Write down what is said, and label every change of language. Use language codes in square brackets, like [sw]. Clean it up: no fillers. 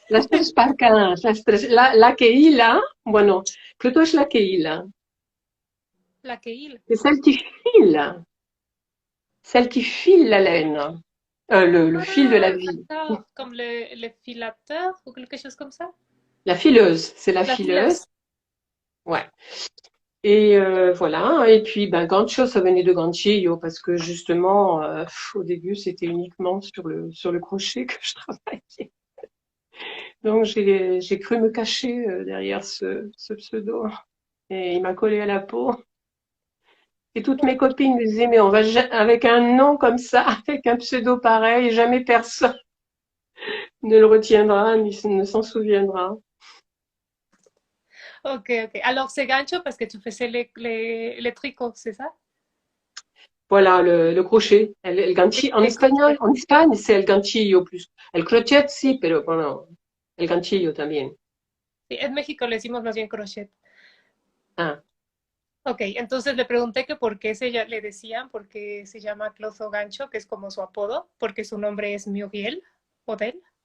[es] Las tres parcas, la que hila, bueno, Cloto es la que hila. La Keil. [fr] C'est celle qui file la laine, le fil de la Ah, vie. d'accord. Comme le filateur ou quelque chose comme ça? La fileuse, c'est la La fileuse. fileuse. Ouais. Et voilà. Et puis, ben, gancho, ça venait de ganchillo parce que justement, au début, c'était uniquement sur le crochet que je travaillais. Donc, j'ai cru me cacher derrière ce pseudo. Et il m'a collé à la peau. Et toutes mes copines me disaient, mais on va avec un nom comme ça, avec un pseudo pareil, jamais personne ne le retiendra, ni ne s'en souviendra. Ok, ok. Alors, c'est gancho parce que tu faisais les tricots, c'est ça? Voilà, le crochet. El ganchillo. En Les espagnol, crochets. en Espagne, c'est el ganchillo plus. [es] El crochet, sí, pero bueno, el ganchillo también. Sí, en México le decimos más bien crochet. Ah, Ok, entonces le pregunté que por qué le decían, porque se llama Clozo Gancho, que es como su apodo, porque su nombre es Muriel Odel.